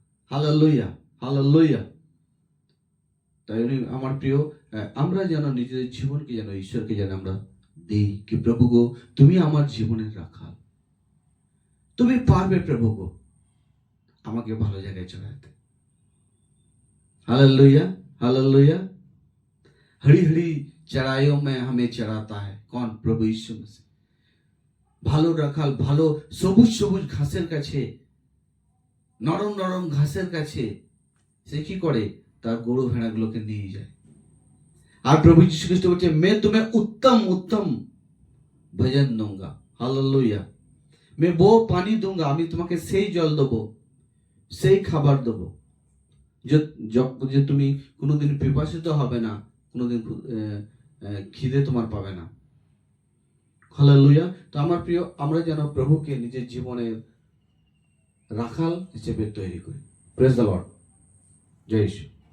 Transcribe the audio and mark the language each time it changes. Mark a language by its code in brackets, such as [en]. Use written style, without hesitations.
[bn] Hallelujah, hallelujah. তাই আমার প্রিয়, আমরা যেন নিজেদের জীবনকে যেন ঈশ্বরকে যেন আমরা দিই কি, প্রভু গো তুমি আমার জীবনের রাখাল, তুমি পারবে প্রভু গো আমাকে ভালো জায়গায় চড়াতে। [hi] Hallelujah, hallelujah. हरी हरी चराइयों में हमें चराता है कौन? प्रभु यीशु मसीह। [bn] ভালো রাখাল, ভালো সবুজ সবুজ ঘাসের কাছে, নরম নরম ঘাসের কাছে সে কি করে? তার গরু ভেড়াগুলোকে নিয়ে যায়। আর প্রভু যীশু খ্রিস্ট বলছে, [hi] मैं तुम्हें उत्तम उत्तम भोजन दूंगा। हालेलुया। मैं वो पानी दूंगा, [bn] আমি তোমাকে সেই জল দেবো, সেই খাবার দেবো যে তুমি কোনোদিন পিপাসিত হবে না, কোনোদিন খিদে তোমার পাবে না। হালেলুয়া। তো আমার প্রিয়, আমরা যেন প্রভুকে নিজের জীবনের রাখাল হিসেবে তৈরি করি। Praise the Lord. জয় ঈশ্বর।